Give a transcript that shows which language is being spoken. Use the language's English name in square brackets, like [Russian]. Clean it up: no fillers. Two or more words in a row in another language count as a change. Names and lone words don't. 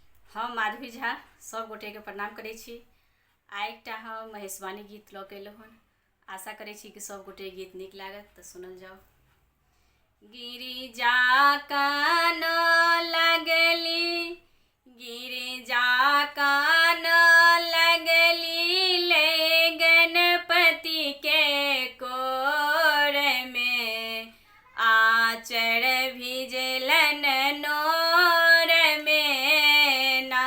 [Maithili] हम माधवी झा सब गोटे के प्रणाम करै छी। आइ एकटा हम महेशवाणी गीत लऽ के अयलहुँ हन। आशा करै छी कि सब गोटे गीत नीक लागत तऽ सुनल जाओ। गिरिजा कान लगली, गिरिजा कान लगली, ले गणपति के कोर में, आचर भिजलन नोर में ना।